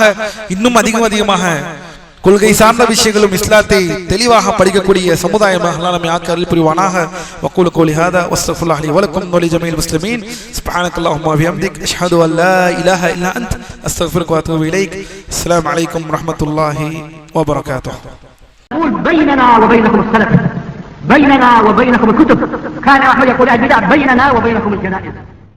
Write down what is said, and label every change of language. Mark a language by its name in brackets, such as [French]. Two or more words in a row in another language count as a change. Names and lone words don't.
[Tamil] இன்னும் அதிகமாக கொள்கை சார்ந்த விஷயங்களும் இஸ்லாத்தை தெளிவாக படிக்கக்கூடிய சமுதாயமாக அல்லாஹ் நம்மை ஆக்க அருள் புரிவானாக. [Arabic] وأقول قولي هذا وأستغفر الله لي ولكم ولجميع المسلمين. سبحانك اللهم وبحمدك أشهد أن لا إله إلا أنت أستغفرك وأتوب إليك. السلام عليكم ورحمة الله وبركاته. بيننا وبينكم السلف، بيننا وبينكم الكتب. كان أحمد يقول البدع بيننا وبينكم الجنائز.